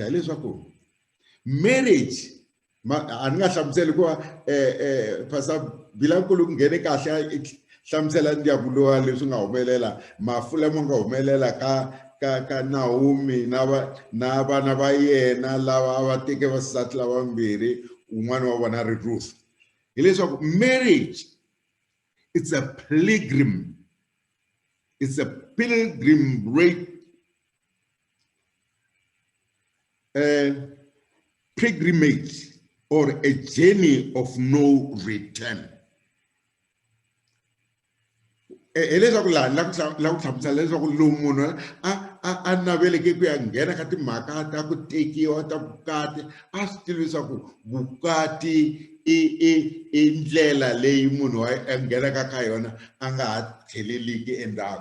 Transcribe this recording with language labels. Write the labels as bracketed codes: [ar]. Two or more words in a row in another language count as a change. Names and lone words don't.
[ts] hileswaku marriage a ni nga hlamuseli ku Pastor Bilankulu ku nghene kahle hlamusela ndyangu lowa leswi nga humelela, mafu lama nga humelela ka Naomi na vana va yena lava va teke vasati lava vambirhi, un'wana wa vona ri Ruth. [en] Hileswaku marriage it's a pilgrim. It's a pilgrimage or a journey of no return. [ts] Hileswaku la ku hlamusela leswaku lowu munhu a naveleke ku ya nghena ka timhaka ta ku tekiwa ta vukati, a swi tivi leswaku vukati i ndlela leyi munhu a nghenaka ka yona a nga ha tlheleliki endzhaku.